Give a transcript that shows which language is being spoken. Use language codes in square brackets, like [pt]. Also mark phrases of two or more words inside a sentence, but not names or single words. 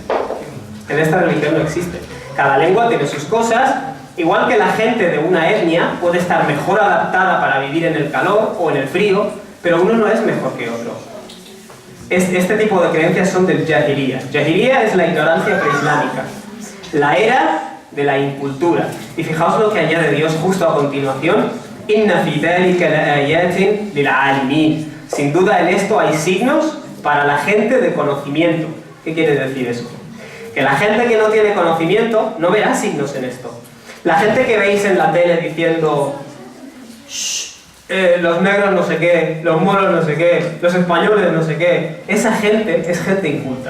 [es] En esta religión no existe. Cada lengua tiene sus cosas, igual que la gente de una etnia puede estar mejor adaptada para vivir en el calor o en el frío, pero uno no es mejor que otro. Este tipo de creencias son del Jahiliya. Jahiliya es la ignorancia preislámica, la era de la incultura. Y fijaos lo que añade Dios justo a continuación: [ar] إن في ذلك لآيات للعالمين. [es] Sin duda en esto hay signos para la gente de conocimiento. ¿Qué quiere decir eso? Que la gente que no tiene conocimiento no verá signos en esto. La gente que veis en la tele diciendo los negros no sé qué, los moros no sé qué, los españoles no sé qué, esa gente es gente inculta.